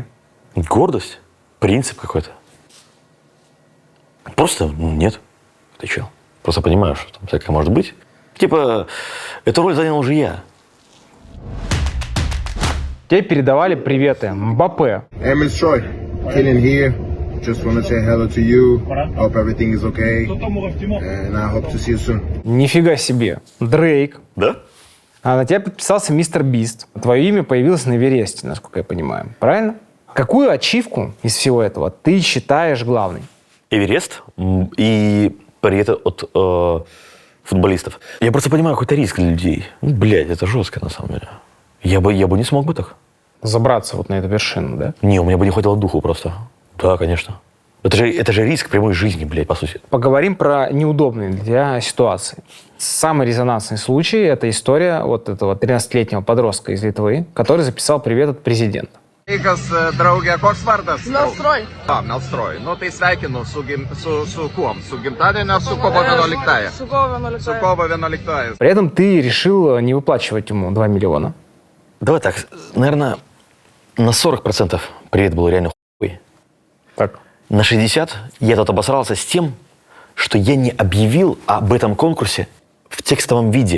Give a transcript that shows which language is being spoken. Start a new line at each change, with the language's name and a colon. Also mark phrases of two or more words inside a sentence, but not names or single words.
Russian: Гордость? Принцип какой-то. Просто, нет. Ты чё? Просто понимаю, что там всякое может быть. Типа, эту роль занял уже я. Тебе передавали приветы Мбаппе.
English: Hey, Miss Troy, Killian here. Just want to say hello to you. Hope everything is okay. And I hope to see you soon.
Russian: Нифига себе. Дрейк. Да? А на тебя подписался Мистер Бист. Твое имя появилось на Эвересте, насколько я понимаю. Правильно? Какую ачивку из всего этого ты считаешь главной? Эверест и приветы от футболистов. Я просто понимаю, какой-то риск для людей. Ну, блядь, это жестко на самом деле. Я бы не смог бы так. Забраться вот на эту вершину, да? Не, у меня бы не хватило духу просто. Да, конечно. Это же риск прямой жизни, блядь, по сути. Поговорим про неудобные для тебя ситуации. Самый резонансный случай – это история вот этого 13-летнего подростка из Литвы, который записал привет от президента.
Lithuanian: Draugė, koks vardas? Melstroj. Melstroj. Nu, tai sveikinu su kuom? Su gimtadieniu ar su kovo 11-ąją? Su kovo 11. Su kovo 11-ąją.
Russian: При этом ты решил не выплачивать ему 2 миллиона. Давай так, наверное, на 40% привет был реально хуй. Так. На 60% я тут обосрался с тем, что я не объявил об этом конкурсе в текстовом виде.